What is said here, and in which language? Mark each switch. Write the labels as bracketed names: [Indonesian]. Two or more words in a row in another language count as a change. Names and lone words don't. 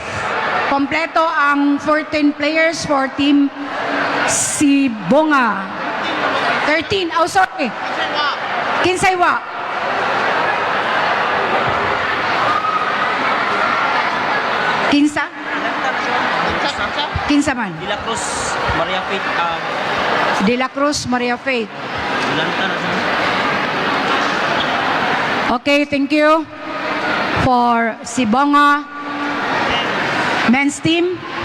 [Cebuano] Kompleto ang 14 [English] players for Team Sibonga. 13, oh sorry. [Cebuano] Kinsaywa. Kinsa? Kinsa man? De La Cruz, Maria Faith. De La Cruz, Maria Faith. [English] Okay, thank you for Sibonga men's team.